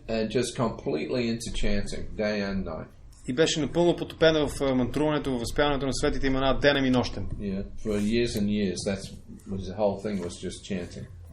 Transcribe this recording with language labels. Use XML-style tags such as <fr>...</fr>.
<en>And just completely into chanting, day and night.</en> <bg>И беше напълно потопена в мантруването, в възпяването на светите имена денем и нощем.</bg> <en>Yeah, for years and years, that's the whole thing was just chanting.</en>